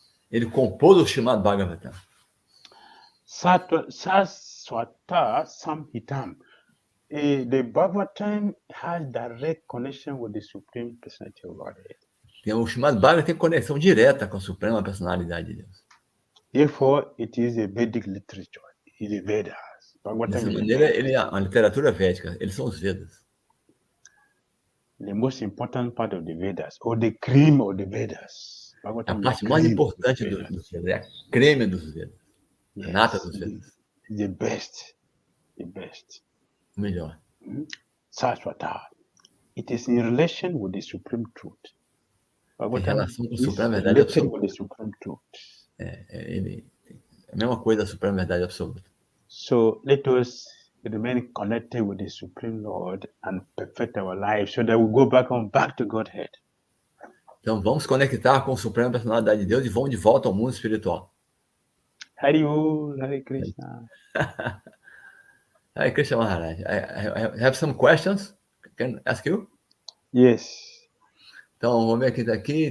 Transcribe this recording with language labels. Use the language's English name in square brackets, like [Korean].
[Portuguese] Ele compôs o chamado Bhagavatam. [Sanskrit] Saswata Samhitam. [English] The Bhagavatam has direct connection with the Supreme Personality of Godhead. [Portuguese] O chamado Bhagavatam tem conexão direta com a Suprema Personalidade de Deus. [English] Therefore, it is a Vedic literature. It is the Vedas. [Portuguese] Dessa maneira, ele é uma literatura védica. Eles são os Vedas. [English] The most important part of the Vedas, or the cream of the Vedas. [Portuguese] A parte mais importante dos Vedas é a creme dos Vedas. [English] Yes, [Portuguese] a nata dos Vedas. [English] The best. The best. [Portuguese] O melhor. [Sanskrit] Saswata. [English] It is in relation with the Supreme Truth. [Portuguese] Em relação com a Suprema Verdade Absoluta. [English] With the Supreme Truth. [Portuguese] É a mesma coisa da Suprema Verdade Absoluta. [English] So let us remain connected with the Supreme Lord and perfect our lives so that we go back to Godhead. [Portuguese] Então vamos conectar com a Suprema Personalidade de Deus e vamos de volta ao mundo espiritual. [Sanskrit] Hare Krishna. [English] Hare Krishna Maharaj. I have some questions. Can I ask you? Yes. [Portuguese] Então vamos ver quem está aqui.